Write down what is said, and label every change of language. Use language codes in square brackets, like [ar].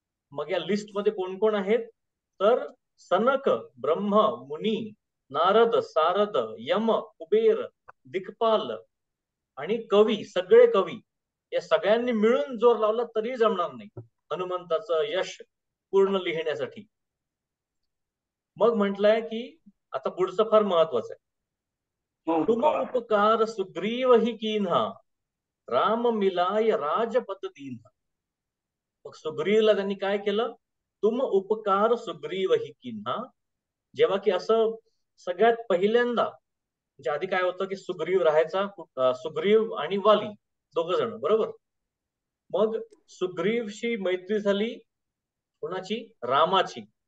[mr] मग या लिस्ट मध्ये कोण कोण आहेत तर सनक, ब्रह्म, मुनी, नारद, सारद, यम, कुबेर, दिक्पाल आणि कवी, सगळे कवी, या सगळ्यांनी मिळून जोर लावला तरी जमणार नाही हनुमंताचं यश पूर्ण लिहिण्यासाठी. मग म्हटलंय की आता पुढचं फार महत्वाचं आहे. [awa] तुम उपकार सुग्रीव ही कीन्हा, राम मिलाय राजपद दीन्हा. [mr] मग सुग्रीवला त्यांनी काय केलं, [awa] तुम उपकार सुग्रीव ही कीन्हा. [mr] जेव्हा की असं सगळ्यात पहिल्यांदा, म्हणजे आधी काय होतं की सुग्रीव राहायचा, सुग्रीव आणि वाली दोघ जण, बरोबर. मग सुग्रीवशी मैत्री झाली कोणाची, रामाची.